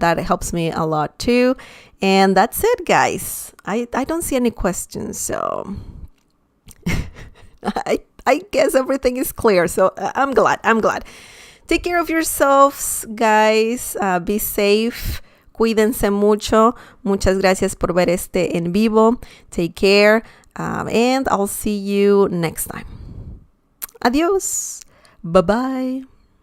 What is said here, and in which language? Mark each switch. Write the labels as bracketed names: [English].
[English] That helps me a lot too. And that's it, guys. I don't see any questions, so I guess everything is clear. So I'm glad. Take care of yourselves, guys. Be safe. [Spanish] Cuídense mucho. Muchas gracias por ver este en vivo. [English] Take care, and I'll see you next time. [Spanish] Adiós. [English] Bye-bye.